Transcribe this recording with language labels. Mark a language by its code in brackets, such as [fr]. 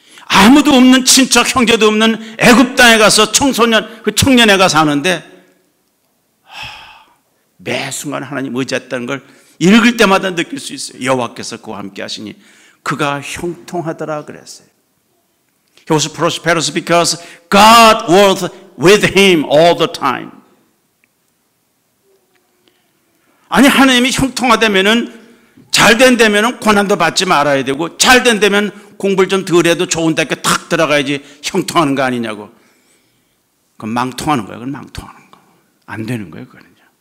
[ko] 아무도 없는 친척 형제도 없는 애굽 땅에 가서 청년에 가서 사는데 매 순간 하나님 의지했다는 걸 읽을 때마다 느낄 수 있어요. 여호와께서 그와 함께 하시니 그가 형통하더라 그랬어요. [en] He was prosperous because God was with him all the time. [ko] 아니 하나님이 형통하다면은 잘 된다면은 고난도 받지 말아야 되고 잘 된다면 공부를 좀 덜 해도 좋은 대학교 탁 들어가야지 형통하는 거 아니냐고. 그건 망통하는 거예요. 그건 망통하는 거. 안 되는 거예요. 그거는요.